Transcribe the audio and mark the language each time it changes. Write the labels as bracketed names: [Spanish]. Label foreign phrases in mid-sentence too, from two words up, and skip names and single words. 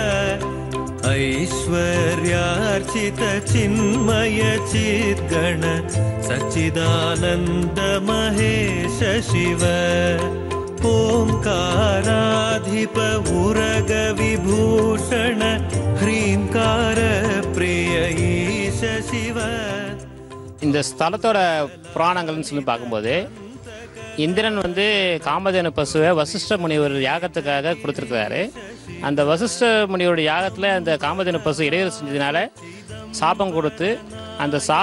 [Sanskrit] ऐश्वर्यार्चित चिन्मय चिद्गण सच्चिदानंद महेश शिव ओंकाराधिप उरग विभूषण ह्रींकार प्रिय ईश शिव [Tamil] இந்த ஸ்தலத்தோட புராணங்கள்னு சொல்லி பார்க்கும்போது இந்திரன் வந்து காமதேனு பசுவை வசிஷ்ட முனிவர் யாகத்துக்காக கொடுத்துருக்கிறாரு. அந்த வசிஷ்ட முனிவருடைய யாகத்தில் அந்த காமதேனு பசு இடையூறு செஞ்சதுனால சாபம் கொடுத்து அந்த சாப